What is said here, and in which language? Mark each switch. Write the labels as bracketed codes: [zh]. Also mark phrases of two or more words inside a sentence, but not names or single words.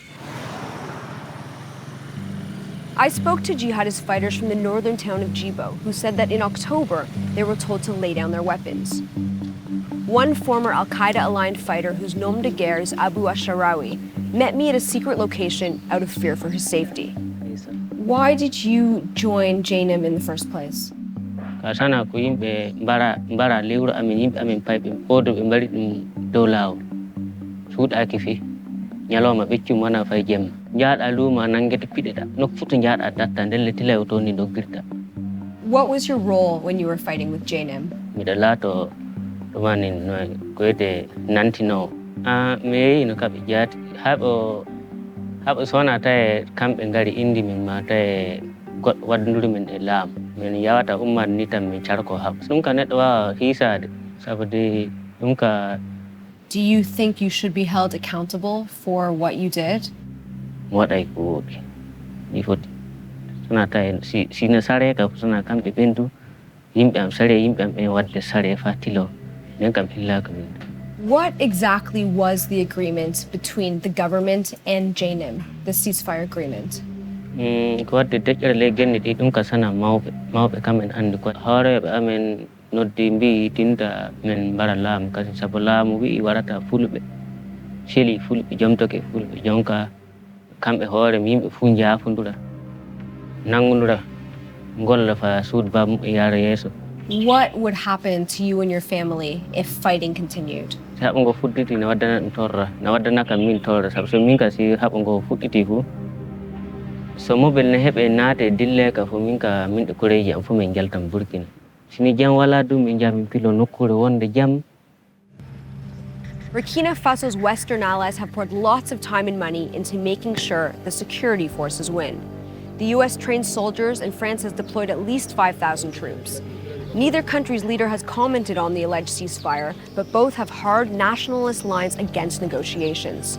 [en] I spoke to jihadist fighters from the northern town of Djibo, who said that in October, they were told to lay down their weapons. One former Al-Qaeda-aligned fighter whose nom de guerre is Abu Asharawi met me at a secret location out of fear for his safety. Why did you join JNIM in the first place? [ff] Kasana ko yimɓe mbara lewru amin yimɓe amin payɓe odo ɓe mbari ɗum dow laawol suuɗaki fi ñalawma ɓeccum wona fay jemma jaaɗa luuma nangguete piɗeɗa nokku fuu to jaaɗa datta nden le tilaw to ni doggirta. [en] What was your role when you were fighting with JNIM? [ff] Miɗo laato ɗumani no ko wiyete nantinowo mi yeehi no kamɓe jaati haɓo sowona tawi kamɓe ngari indi min ma tawi goɗɗo waddudiri min e laamu min yawata ummade ni tan min carko haɓa ɗum ka neɗɗo wawa hiisade sabu de ɗum ka. [en] Do you think you should be held accountable for what you did? [ff] Waɗay ko woɗi ɗi foti sona tawi sino sare ka sona kamɓe ɓendu yimɓe am sare yimɓe am ɓen wadde sare fa tilo nden kam hillaka min. [en] What exactly was the agreement between the government and JNIM, the ceasefire agreement? [ff] Ko wadde deƴƴere ley genne ɗi ɗum ka sana mawɓe kamen andi ko hooreɓe amen noddi mbi tinta men mbara laamu kasi sabu laamu wi'i warata fulɓe seli fulɓe jomtoke fulɓe jonka kamɓe hoore yimɓe fuu jaafodira nangudira golla fa suudu bamum e yaara yeeso. [en] What would happen to you and your family if fighting continued? [ff] Si haɓa ngo fuɗɗiti ne waddana ɗum torra ne waddana kam min torra sabu so min ka si haɓa ngo fuɗɗiti fuu so mobile ne heɓe naate dille ka fo min ka min ɗo koreji am fo min jaltam Burkina sini jam wala ɗum min jamin pilo nokkure wonde jam. [en] Burkina Faso's Western allies have poured lots of time and money into making sure the security forces win. The US trained soldiers and France has deployed at least 5,000 troops. Neither country's leader has commented on the alleged ceasefire, but both have hard nationalist lines against negotiations.